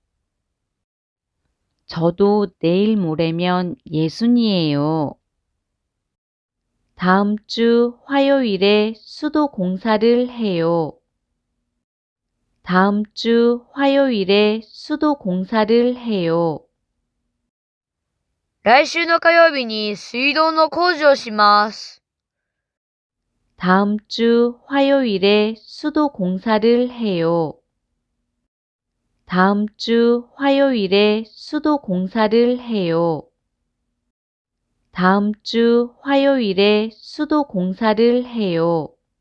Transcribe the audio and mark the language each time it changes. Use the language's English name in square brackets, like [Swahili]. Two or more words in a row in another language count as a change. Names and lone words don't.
[Korean] 저도 내일 모레면 예순이에요. 다음 주 화요일에 수도 공사를 해요. 다음 주 화요일에 수도 공사를 해요. [Japanese] 来週の火曜日に水道の工事をします。 [Korean] 다음 주 화요일에 수도 공사를 해요. 다음 주 화요일에 수도 공사를 해요. 다음 주 화요일에 수도 공사를 해요.